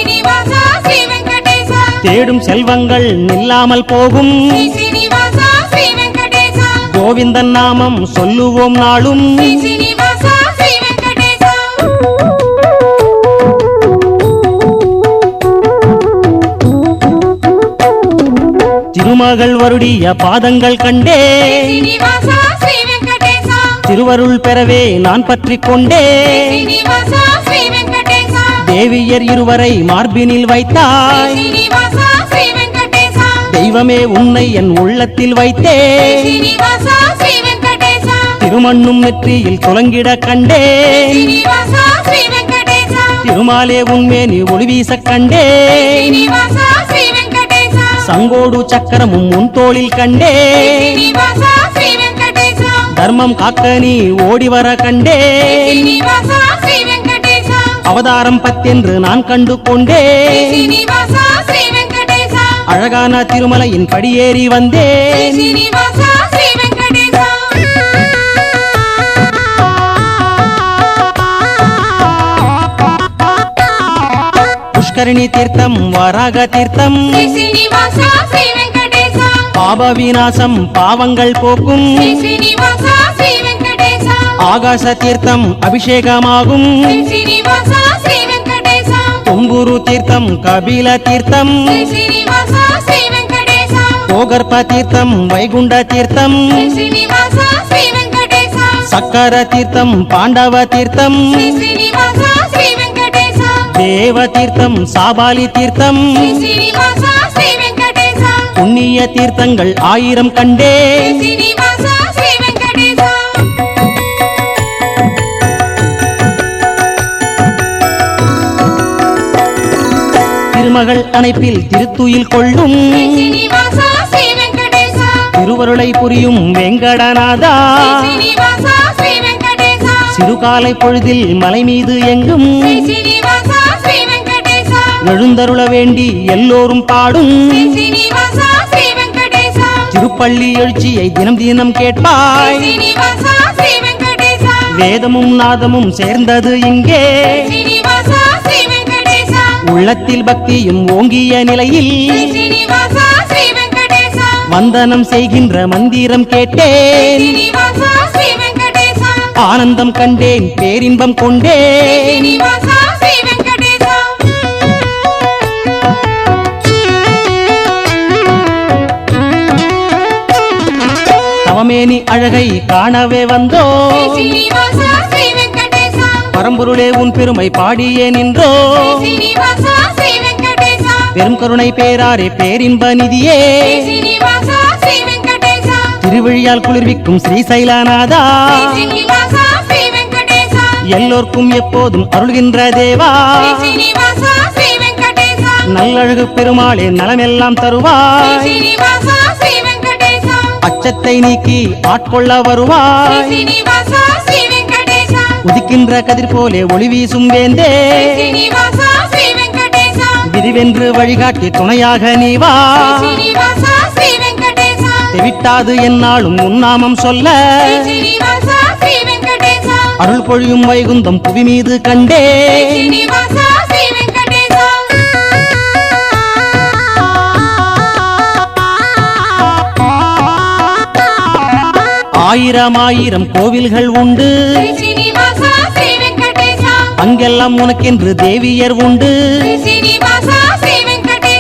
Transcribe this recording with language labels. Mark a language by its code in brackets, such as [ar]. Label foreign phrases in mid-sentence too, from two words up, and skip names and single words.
[ta] தேடும் செல்வங்கள் நில்லாமல் போகும் கோவிந்தன் நாமம் சொல்லுவோம் நாளும் திருமகள் வருடிய பாதங்கள் கண்டே திருவருள் பெறவே நான் பற்றி கொண்டே தேவியர் இருவரை மார்பினில் வைத்தாய் தெய்வமே உன்னை என் உள்ளத்தில் வைத்தேன் [te] శ్రీనివాస శ్రీ వెంకటేశ [ta] திருமண்ணும் நெற்றியில் துலங்கிட கண்டேன் [te] శ్రీనివాస శ్రీ వెంకటేశ [ta] திருமாலே உன்மேனி ஒளி வீச கண்டேன் [te] శ్రీనివాస శ్రీ వెంకటేశ [ta] சங்கோடு சக்கரமும் உன் தோளில் கண்டேன் [te] శ్రీనివాస శ్రీ వెంకటేశ [ta] தர்மம் காக்க நீ ஓடி வர கண்டேன் [te] శ్రీనివాస శ్రీ వెంకటేశ [ta] அவதாரம் பத்தென்று நான் கண்டு கொண்டேன் [te] శ్రీనివాస శ్రీ వెంకటేశ [ta] அழகான திருமலையின் படியேறி வந்தேன் [te] శ్రీనివాస శ్రీ వెంకటేశ [ta] புஷ்கரணி தீர்த்தம் வராக தீர்த்தம் [te] శ్రీనివాస శ్రీ వెంకటేశ [ta] பாப விநாசம் பாவங்கள் போக்கும் [te] శ్రీనివాస శ్రీ వెంకటేశ [ta] ஆகாச தீர்த்தம் அபிஷேகமாகும் [te] శ్రీనివాస శ్రీ వెంకటేశ [ta] தும்புரு தீர்த்தம் கபில தீர்த்தம் [te] శ్రీనివాస శ్రీ వెంకటేశ [ta] கோகர்ப்ப தீர்த்தம் வைகுண்ட தீர்த்தம் [te] శ్రీనివాస శ్రీ వెంకటేశ [ta] சக்கர தீர்த்தம் பாண்டவ தீர்த்தம் [te] శ్రీనివాస శ్రీ వెంకటేశ [ta] தேவ தீர்த்தம் சாபாலி தீர்த்தம் [te] శ్రీనివాస శ్రీ వెంకటేశ [ta] புண்ணிய தீர்த்தங்கள் 1000 கண்டேன் [te] శ్రీనివాస శ్రీ వెంకటేశ [ta] திருமகள் அணைப்பில் திருத்துயில் கொள்ளும் [te] శ్రీనివాస శ్రీ వెంకటేశ [ta] திருவருளை புரியும் வெங்கடநாதா [te] శ్రీనివాస శ్రీ వెంకటేశ [ta] சிறுகாலை பொழுதில் மலை மீது எங்கும் [te] శ్రీనివాస శ్రీ వెంకటేశ [ta] எழுந்தருள வேண்டி எல்லோரும் பாடும் [te] శ్రీనివాస శ్రీ వెంకటేశ [ta] திருப்பள்ளி எழுச்சியை தினம் தினம் கேட்பாய் [te] శ్రీనివాస శ్రీ వెంకటేశ [ta] வேதமும் நாதமும் சேர்ந்தது இங்கே [te] శ్రీనివాస శ్రీ వెంకటేశ [ta] உள்ளத்தில் பக்தியும் ஓங்கிய நிலையில் [te] శ్రీనివాస శ్రీ వెంకటేశ [ta] வந்தனம் செய்கின்ற மந்திரம் கேட்டேன் [te] శ్రీనివాస శ్రీ వెంకటేశ [ta] ஆனந்தம் கண்டேன் பேரின்பம் கொண்டேன் [te] శ్రీనివాస శ్రీ వెంకటేశ [ta] தவமேனி அழகை காணவே வந்தோ [te] శ్రీనివాస శ్రీ వెంకటేశ [ta] பரம்பொருளே உன் பெருமை பாடியே நின்றோ [te] శ్రీనివాస శ్రీ వెంకటేశ [ta] பெரும் கருணை பேராரே பேரின்ப நிதியே [te] శ్రీనివాస శ్రీ వెంకటేశ [ta] திருவிழியால் குளிர்விக்கும் ஸ்ரீசைலநாதா [te] శ్రీనివాస శ్రీ వెంకటేశ [ta] எல்லோர்க்கும் எப்போதும் அருள்கின்ற தேவா [te] శ్రీనివాస శ్రీ వెంకటేశ [ta] நல்லழகு பெருமாளே நலமெல்லாம் தருவாய் [te] శ్రీనివాస శ్రీ వెంకటేశ [ta] அச்சத்தை நீக்கி ஆட்கொள்ள வருவாய் [te] శ్రీనివాస శ్రీ వెంకటేశ [ta] உதிக்கின்ற கதிர் போலே ஒளி வீசும் வேந்தே [te] శ్రీనివాస శ్రీ వెంకటేశ [ta] விரிவென்று வழிகாட்டி துணையாக நீவா [te] శ్రీనివాస శ్రీ వెంకటేశ [ta] தெவிட்டாது என்னாலும் உன்னாமம் சொல்ல [te] శ్రీనివాస శ్రీ వెంకటేశ [ta] அருள் பொழியும் வைகுந்தம் புவி மீது கண்டே [te] శ్రీనివాస శ్రీ వెంకటేశ [ta] ஆயிரம் ஆயிரம் கோவில்கள் உண்டு [te] శ్రీనివాస శ్రీ వెంకటేశ [ta] அங்கெல்லாம் உனக்கென்று தேவியர் உண்டு [te] శ్రీనివాస శ్రీ వెంకటేశ